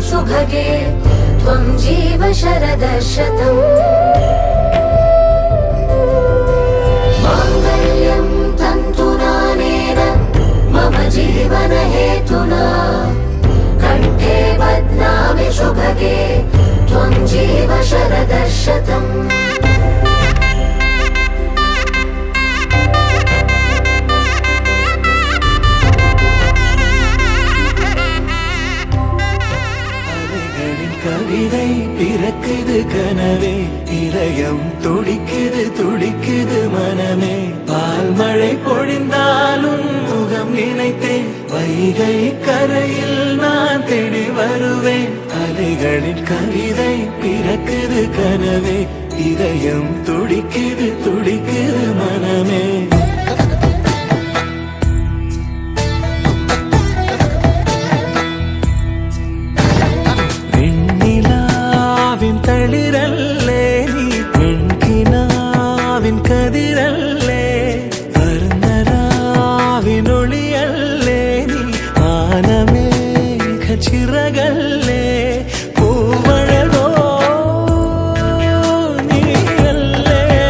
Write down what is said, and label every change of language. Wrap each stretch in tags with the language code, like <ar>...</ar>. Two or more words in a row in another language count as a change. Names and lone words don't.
<sa>सुभगे त्वं जीव शरदशतम् माङ्गल्यं तन्तुनानेन मम जीवन हेतुना कण्ठे बध्नामि सुभगे त्वं जीव शरदशतम्</sa> <ta>கவிதை பிறக்குது கனவே இதயம் துடிக்குது துடிக்குது மனமே பால் மழை பொழிந்தாலும் முகம் நினைத்தேன் வைகை கரையில் நான் தேடி வருவேன் அலைகளின் கவிதை பிறக்குது கனவே இதயம் துடிக்குது துடிக்குது மனமே</ta> <ml>തളിരല്ലേ നീ പെൺകിനാവിൻ കതിരല്ലേ വർണ്ണരാവിനൊളിയല്ലേ നീ ആനമേഘ ചിറകല്ലേ പൂവഴകോ നീയല്ലേ</ml>